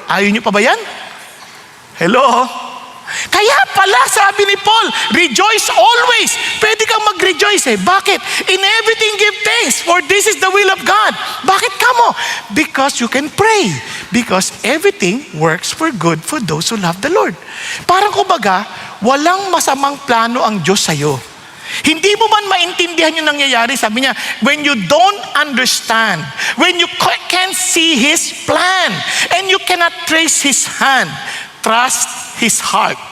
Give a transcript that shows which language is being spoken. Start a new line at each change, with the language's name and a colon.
Filipino: Ayaw niyo pa ba yan? Hello? Kaya pala, sabi ni Paul,
English: rejoice always.
Filipino: Pwede kang mag-rejoice Bakit?
English: In everything give thanks, for this is the will of God.
Filipino: Bakit kamo?
English: Because you can pray. Because everything works for good for those who love the Lord.
Filipino: Parang kumbaga, walang masamang plano ang Diyos sa'yo. Hindi mo man maintindihan yung nangyayari, sabi niya,
English: when you don't understand, when you can't see His plan, and you cannot trace His hand, trust His heart.